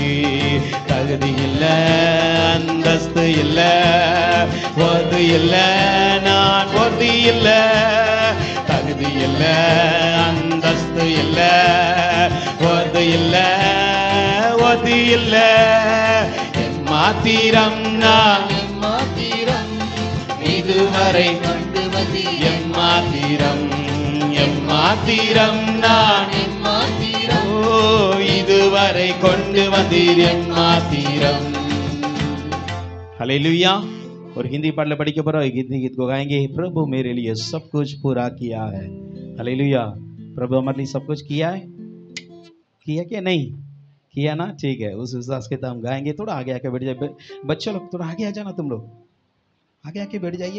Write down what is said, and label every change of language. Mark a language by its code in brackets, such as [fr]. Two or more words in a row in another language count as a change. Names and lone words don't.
[ta] தகுதி இல்ல, அந்தஸ்து இல்ல, ஒது இல்ல, நான் ஒது இல்ல, தகுதி இல்ல, அந்தஸ்து இல்ல, ஒது இல்ல, ஒது இல்ல, எம்மாத்திரம் நான் இதுவரை கொண்டு வந்து. எம்மாத்திரம், எம்மாத்திரம் நான் ஓ இதுவரை கொண்டு வந்தீர். எம்மாத்திரம். [hi] हालेलुया। और हिंदी पाठ पढ़ी पर हिंदी गीत को गाएंगे। प्रभु मेरे लिए सब कुछ पूरा किया है। हालेलुया। प्रभु हमारे लिए सब कुछ किया है, किया क्या नहीं किया ना? ठीक है, उस विश्वास के साथ हम गाएंगे। थोड़ा आगे आके बैठ जाए बच्चे लोग, थोड़ा आगे आ जाना, तुम लोग आगे आके बैठ जाइए।